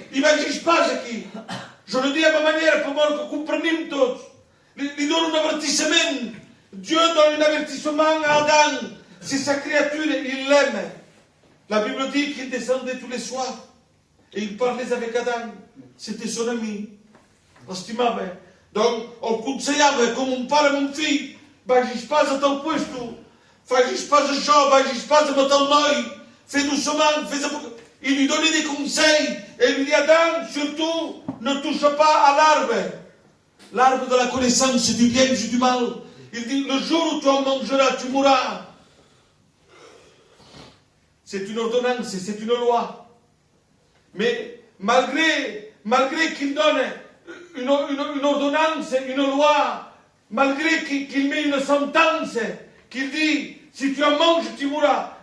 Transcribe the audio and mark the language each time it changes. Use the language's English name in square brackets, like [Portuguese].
[French] Il n'agit pas aquí. Je le dis à ma manière, pour que comprenons tous. Il donne un avertissement. Dieu donne un avertissement à Adam. C'est sa créature, il l'aime. La Bible dit qu'il descendait tous les soirs. Et il parlait avec Adam. C'était son ami. [Catalan] L'estimava. Donc, el consellava, com un pare amb un fill. Vagis pas a tal puesto. Vagis pas això, vagis pas amb tal noi. [French] fais doucement, fais ça. Il lui donnait des conseils. Et il lui dit, Adam, surtout, ne touche pas à l'arbre. L'arbre de la connaissance du bien et du mal. Il dit, le jour où tu en mangeras, tu mourras. C'est une ordonnance, c'est une loi. Mais malgré qu'il donne une ordonnance, une loi, malgré qu'il met une sentence, qu'il dit, si tu en manges, tu mourras.